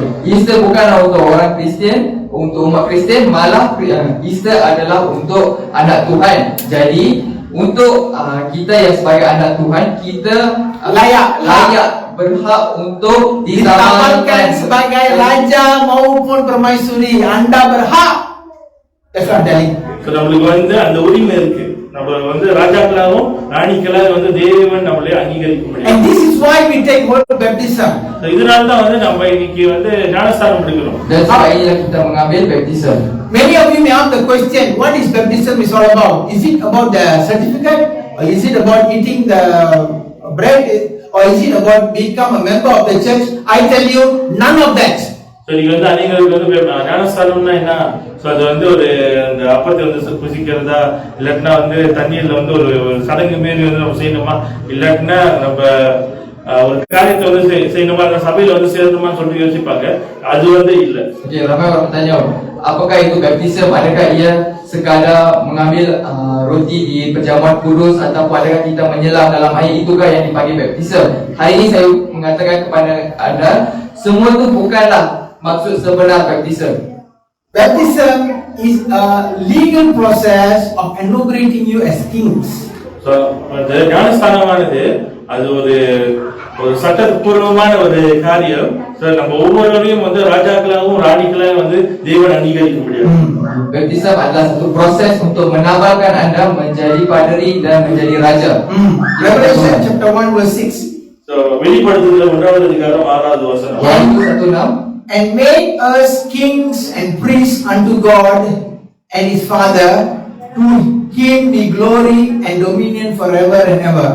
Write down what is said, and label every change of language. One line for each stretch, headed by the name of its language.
Malay: Easter bukanlah untuk orang Kristian, untuk umat Kristian, malah Easter adalah untuk anak Tuhan. Jadi untuk kita yang sebagai anak Tuhan, kita layak berhak untuk ditampilkan sebagai raja maupun permaisuri. Anda berhak.
English: That's what I'm telling.
Tamil: So நம்மளுக்கு வந்து அந்த உரிமை இருக்கு. நம்ம வந்து ராஜாக்களாகவும் ராணிகளாகவும் வந்து தேவன் நம்மளை அங்கீகரிக்க முடியும்.
English: And this is why we take water baptism.
Tamil: இதனால தான் வந்து நம்ம இன்னைக்கு வந்து ஞானஸ்நானம் எடுக்கிறோம்.
Malay: Dan sebab inilah kita mengambil baptism.
English: Many of you may ask the question, what is baptism is all about? Is it about the certificate, or is it about eating the bread, or is it about become a member of the church? I tell you, none of that.
Tamil: So நீங்க வந்து அநேகருக்கு வந்து ஞானஸ்நானம்னா என்ன? So அது வந்து ஒரு அந்த அப்பத்தை வந்து புசிக்கிறதா, இல்லன்னா வந்து தண்ணீர்ல வந்து ஒரு சடங்கு மாரி வந்து நம்ம செய்யணுமா, இல்லன்னா நம்ம ஒரு காரியத்தை வந்து செய்யணுமா, சபையில வந்து சேரணுமான்னு சொல்லிட்டு யோசிப்பாங்க. அது வந்து இல்ல.
Malay: Okey, ramai orang bertanya, apakah itu baptism? Adakah ia sekadar mengambil roti di perjamuan kudus, ataupun adakah kita menyelam dalam air, itukah yang dipanggil baptism? Hari ini saya mengatakan kepada anda, semua itu bukanlah maksud sebenar baptism.
English: Baptism is a legal process of inaugurating you as kings.
Tamil: So அந்த ஞானஸ்நானமானது அது ஒரு சட்டபூர்வமான ஒரு காரியம். நம்ம ஒவ்வொருவரையும் வந்து ராஜாக்களாகவும் ராணிகளாகவும் வந்து தேவன் அங்கீகரிக்க முடியும்.
Malay: Baptism adalah satu proses untuk menabalkan anda menjadi padri dan menjadi raja.
English: Revelation chapter 1 verse 6.
Tamil: So வெளிப்படுத்துதல் 1வது அதிகாரம் 6வது வசனம்.
English: 1:16. And made us kings and priests unto God and his Father, To him be glory and dominion forever and ever.